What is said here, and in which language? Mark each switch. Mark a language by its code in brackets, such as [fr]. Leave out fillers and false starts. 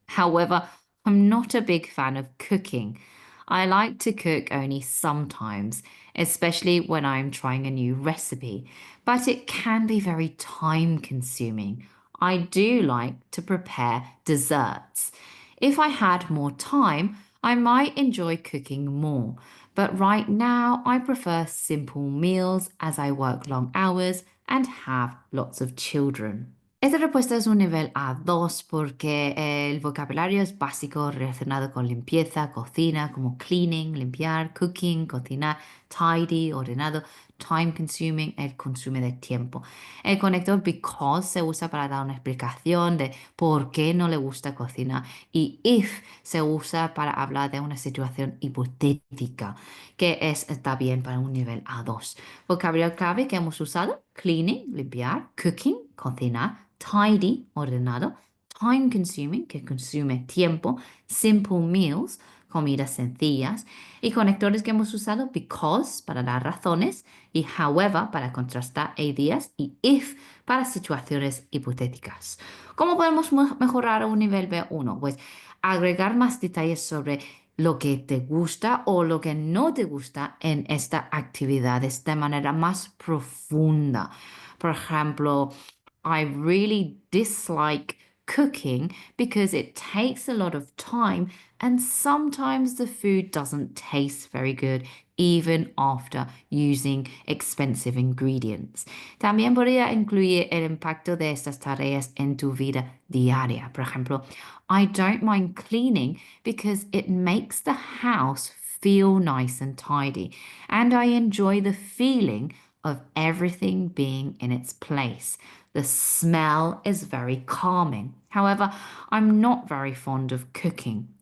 [en] However, I'm not a big fan of cooking. I like to cook only sometimes, especially when I'm trying a new recipe, but it can be very time consuming. I do like to prepare desserts. If I had more time, I might enjoy cooking more, but right now I prefer simple meals as I work long hours and have lots of children. [es] Esta respuesta es un nivel A2 porque el vocabulario es básico relacionado con limpieza, cocina, como cleaning, limpiar, cooking, cocinar, tidy, ordenado, time consuming, el consume de tiempo. El conector because se usa para dar una explicación de por qué no le gusta cocinar y if se usa para hablar de una situación hipotética, que está bien para un nivel A2. Vocabulario clave que hemos usado: cleaning, limpiar, cooking, cocinar, tidy, ordenado, time consuming, que consume tiempo, simple meals, comidas sencillas, y conectores que hemos usado: because para dar razones, y however para contrastar ideas, y if para situaciones hipotéticas. ¿Cómo podemos mejorar a un nivel B1? Pues agregar más detalles sobre lo que te gusta o lo que no te gusta en esta actividad de manera más profunda. Por ejemplo, [en] I really dislike cooking because it takes a lot of time and sometimes the food doesn't taste very good even after using expensive ingredients. [es] También podría incluir el impacto de estas tareas en tu vida diaria. Por ejemplo, [en] I don't mind cleaning because it makes the house feel nice and tidy, and I enjoy the feeling of everything being in its place. The smell is very calming. However, I'm not very fond of cooking.